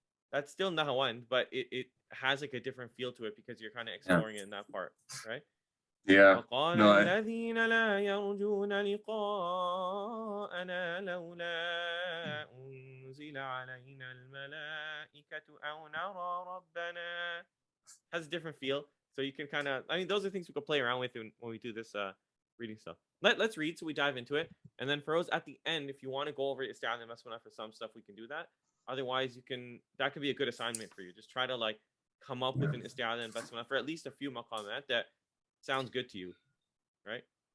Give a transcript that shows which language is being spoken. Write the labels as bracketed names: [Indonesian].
[English] That's still nahawand, but it has like a different feel to it because you're kind of exploring it in that part, right? Yeah. [Arabic] وقال [English] No, [Arabic] الذين لا يرجون لقاءنا لولا أنزل علينا الملائكة أو نرى ربنا. [English] Has a different feel, so you can kind of, I mean, those are things we could play around with when we do this reading stuff. Let's read so we dive into it, and then Feroz, at the end, if you want to go over isti'adha and basmala for some stuff, we can do that. Otherwise, that could be a good assignment for you. Just try to like come up with an isti'adha and basmala for at least a few maqamat that sounds good to you, right?